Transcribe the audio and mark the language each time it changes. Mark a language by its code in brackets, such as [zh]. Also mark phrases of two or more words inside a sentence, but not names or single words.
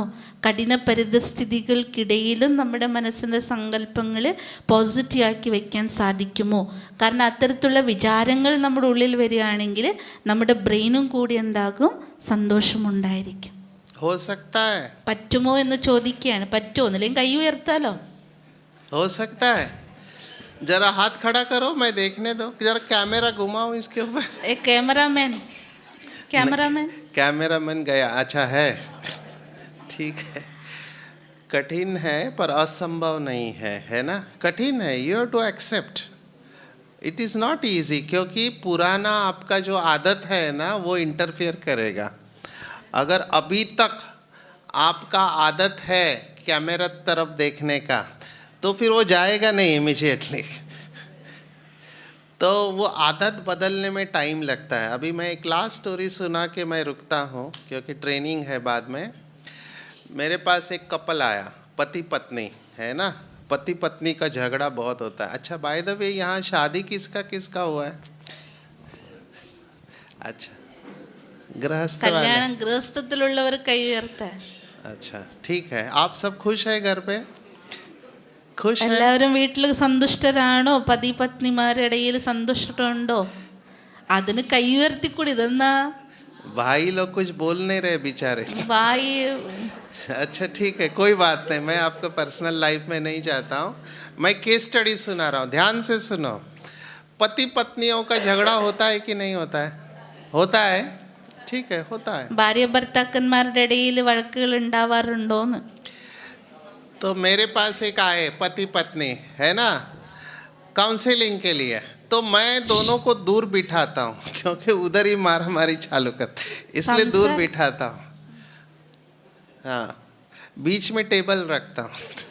[ml] കഠിന പരിതസ്ഥിതികൾക്കിടയിലും നമ്മുടെ മനസ്സിൻ്റെ സങ്കല്പങ്ങൾ പോസിറ്റീവാക്കി വയ്ക്കാൻ സാധിക്കുമോ? കാരണം അത്തരത്തിലുള്ള വിചാരങ്ങൾ നമ്മുടെ ഉള്ളിൽ വരികയാണെങ്കിൽ നമ്മുടെ ബ്രെയിനും കൂടി എന്താകും, സന്തോഷമുണ്ടായിരിക്കും. പറ്റുമോ എന്ന് ചോദിക്കുകയാണ്. പറ്റുമോ എന്നില്ലെങ്കിൽ കൈ ഉയർത്താലോ? [hi] हो सकता है. जरा हाथ खड़ा करो, मैं देखने दो, जरा कैमरा घुमाओ इसके ऊपर. एक कैमरामैन गया. अच्छा है, ठीक है. कठिन है पर असंभव नहीं है ना? कठिन है, [en] You have to accept. It is not easy, [hi] क्योंकि पुराना आपका जो आदत है ना वो इंटरफियर करेगा. अगर अभी तक आपका आदत है कैमरा तरफ देखने का, तो फिर वो जाएगा नहीं इमीडिएटली. तो वो आदत बदलने में टाइम लगता है. अभी मैं एक [en] last story [hi] सुना के मैं रुकता हूँ, क्योंकि ट्रेनिंग है बाद में. मेरे पास एक कपल आया, पति पत्नी है ना, पति पत्नी का झगड़ा बहुत होता है. अच्छा, [en] by the way [hi] यहाँ शादी किसका हुआ है? अच्छा, गृहस्थ वाले. [ml] കല്യാണം ഗൃഹസ്ഥത്തിലുള്ളവർ കൈ ഉയർത്താൻ. [hi] अच्छा, ठीक है. आप सब खुश है घर पे? खुश है? [ml] എല്ലാവരും വീട്ടിൽ സന്തുഷ്ടരാണോ? പതി പത്നിമാരുടെ ഇടയിൽ സന്തുഷ്ടമുണ്ടോ? അതിന് കൈ ഉയർത്തിക്കൂടി. ഇതെന്നാ [hi] भाई लोग कुछ बोल नहीं रहे बेचारे. भाई अच्छा, ठीक है, कोई बात नहीं. मैं आपको [en] personal life [hi] में नहीं जाता हूँ. मैं [en] case study [hi] सुना रहा हूँ, ध्यान से सुनो. पति पत्नियों का झगड़ा होता है कि नहीं होता है? होता है, ठीक है, होता है. [ml] ഭാര്യ ഭർത്താക്കന്മാരുടെ ഇടയിൽ വഴക്കുകൾ ഉണ്ടാവാറുണ്ടോന്ന്? [hi] तो मेरे पास एक आए पति पत्नी है ना, काउंसलिंग के लिए. तो मैं दोनों को दूर बिठाता हूँ, क्योंकि उधर ही मारामारी चालू कर, इसलिए दूर बिठाता हूँ. हाँ, बीच में टेबल रखता हूँ.